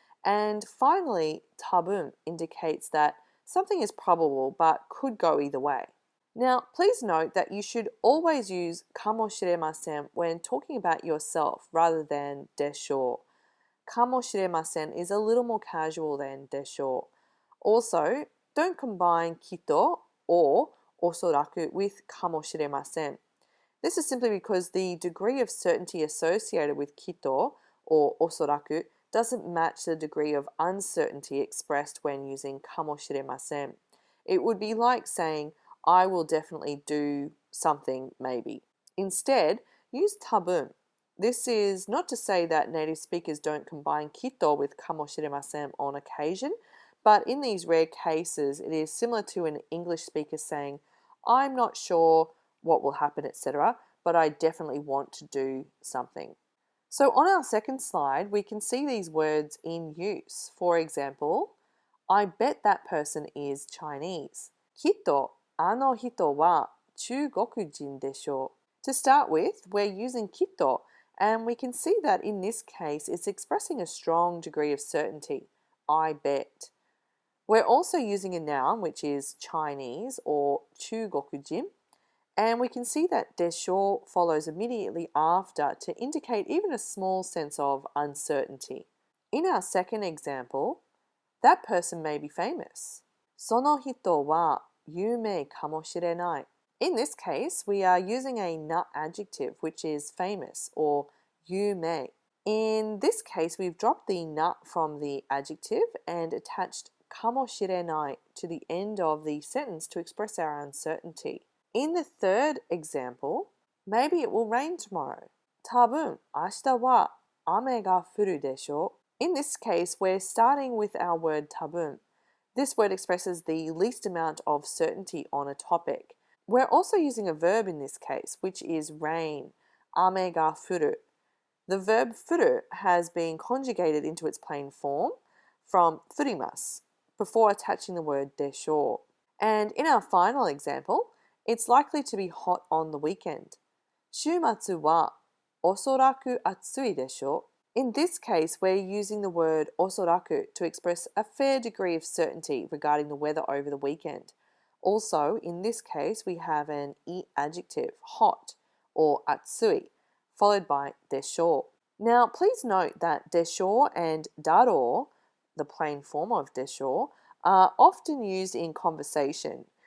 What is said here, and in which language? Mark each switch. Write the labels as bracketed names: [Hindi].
[English] And finally, tabun indicates that something is probable but could go either way. Now, please note that you should always use kamoshiremasen when talking about yourself rather than desho. かもしれません is a little more casual than でしょう. Also, don't combine きっと or おそらく with かもしれません. This is simply because the degree of certainty associated with きっと or おそらく doesn't match the degree of uncertainty expressed when using かもしれません. It would be like saying, I will definitely do something maybe. Instead, use 多分. This is not to say that native speakers don't combine kito with かもしれません on occasion, but in these rare cases, it is similar to an English speaker saying, I'm not sure what will happen, etc., but I definitely want to do something. So on our second slide, we can see these words in use. For example, I bet that person is Chinese. [Japanese] きっとあの人は中国人でしょう. [English] To start with, we're using きっと. And we can see that in this case, it's expressing a strong degree of certainty. I bet. We're also using a noun, which is Chinese or 中国人. And we can see that でしょう follows immediately after to indicate even a small sense of uncertainty. In our second example, that person may be famous. [Japanese] その人は有名かもしれない. [English] In this case, we are using a nut adjective, which is famous or 有名. In this case, we've dropped the nut from the adjective and attached かもしれない to the end of the sentence to express our uncertainty. In the third example, maybe it will rain tomorrow. [Japanese] 多分明日は雨が降るでしょう. [English] In this case, we're starting with our word 多分. This word expresses the least amount of certainty on a topic. We're also using a verb in this case, which is rain, 雨が降る. The verb 降る has been conjugated into its plain form from 降ります before attaching the word でしょう. And in our final example, it's likely to be hot on the weekend. [Japanese] 週末はおそらく暑いでしょう. [English] In this case, we're using the word おそらく to express a fair degree of certainty regarding the weather over the weekend. Also, in this case, we have an adjective, hot, or 暑い, followed by でしょう. Now, please note that でしょう and だろう, the plain form of でしょう, are often used in conversation.